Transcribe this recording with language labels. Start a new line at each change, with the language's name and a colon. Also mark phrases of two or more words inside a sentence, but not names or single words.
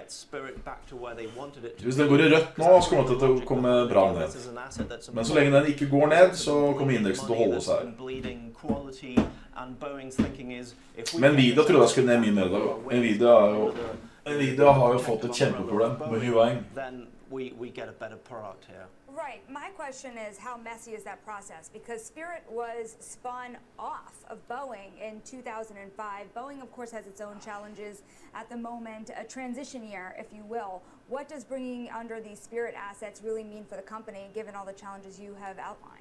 Norwegian: Hvis den går i rødt nå, så kommer det til å komme bra ned. Men så lenge den ikke går ned, så kommer indeksen til å holde seg her. Men Nvidia trodde jeg skulle ned mye mer da. Nvidia har jo fått et kjempeproblem med Huawei.
English: We get a better product here. Right. My question is, how messy is that process? Because Spirit was spun off of Boeing in 2005. Boeing, of course, has its own challenges at the moment, a transition year, if you will. What does bringing under these Spirit assets really mean for the company, given all the challenges you have outlined?